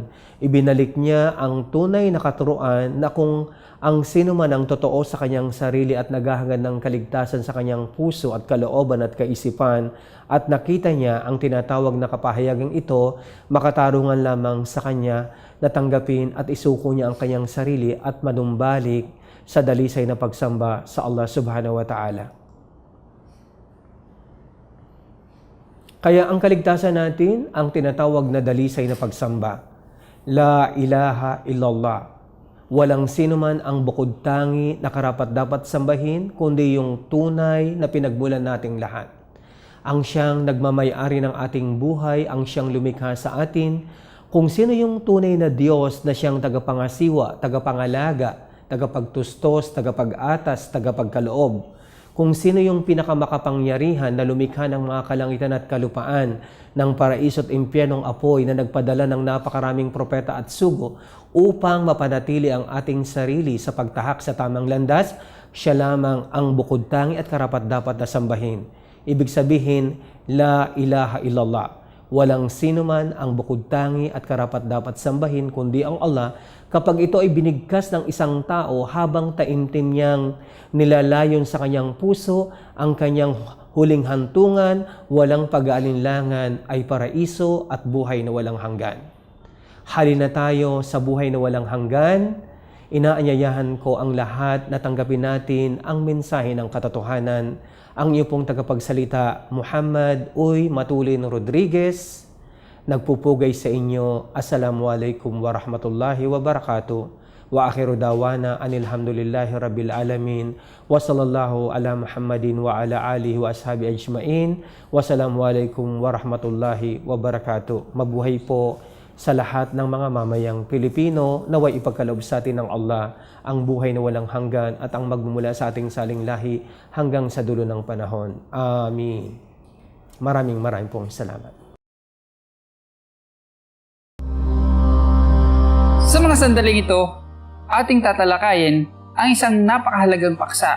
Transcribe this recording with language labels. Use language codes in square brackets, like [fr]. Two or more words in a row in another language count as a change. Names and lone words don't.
[tl] Ibinalik niya ang tunay na katuruan na kung ang sino man ang totoo sa kanyang sarili at naghahangad ng kaligtasan sa kanyang puso at kalooban at kaisipan, at nakita niya ang tinatawag na kapahayagang ito, makatarungan lamang sa kanya na tanggapin at isuko niya ang kanyang sarili at manumbalik sa dalisay na pagsamba sa Allah [ar] سبحانه وتعالى. [tl] Kaya ang kaligtasan natin, ang tinatawag na dalisay na pagsamba. [ar] لا إله إلا الله. [tl] Walang sino man ang bukod tangi na karapat-dapat sambahin, kundi yung tunay na pinagmulan nating lahat. Ang siyang nagmamay-ari ng ating buhay, ang siyang lumikha sa atin, kung sino yung tunay na Diyos na siyang tagapangasiwa, tagapangalaga, tagapagtustos, tagapag-atas, tagapagkaloob. Kung sino yung pinakamakapangyarihan na lumikha ng mga kalangitan at kalupaan, ng paraiso at impyernong apoy na nagpadala ng napakaraming propeta at sugo upang mapanatili ang ating sarili sa pagtahak sa tamang landas, siya lamang ang bukod tangi at karapat-dapat na sambahin. Ibig sabihin, [ar] لا إله إلا الله. [tl] Walang sino man ang bukod tangi at karapat-dapat sambahin kundi ang Allah, kapag ito ay binigkas ng isang tao habang taimtim niyang nilalayon sa kanyang puso ang kanyang huling hantungan, walang pag-aalinlangan ay paraiso at buhay na walang hanggan. Halina tayo sa buhay na walang hanggan. Inaanyayahan ko ang lahat na tanggapin natin ang mensahe ng katotohanan. Ang iyo pong tagapagsalita, Muhammad Uy Matulin Rodriguez, nagpupugay sa inyo. [ar] السلام عليكم ورحمة الله وبركاته. وآخر دعوانا أن الحمد لله رب العالمين. وصلى الله على محمد وعلى آله وأصحابه أجمعين. والسلام عليكم ورحمة الله وبركاته. [tl] Mabuhay po sa lahat ng mga mamayang Pilipino, naway ipagkaloob sa atin ng Allah ang buhay na walang hanggan at ang magmumula sa ating saling lahi hanggang sa dulo ng panahon. Amin. Maraming pong salamat. Sa mga sandaling ito, ating tatalakayin ang isang napakahalagang paksa.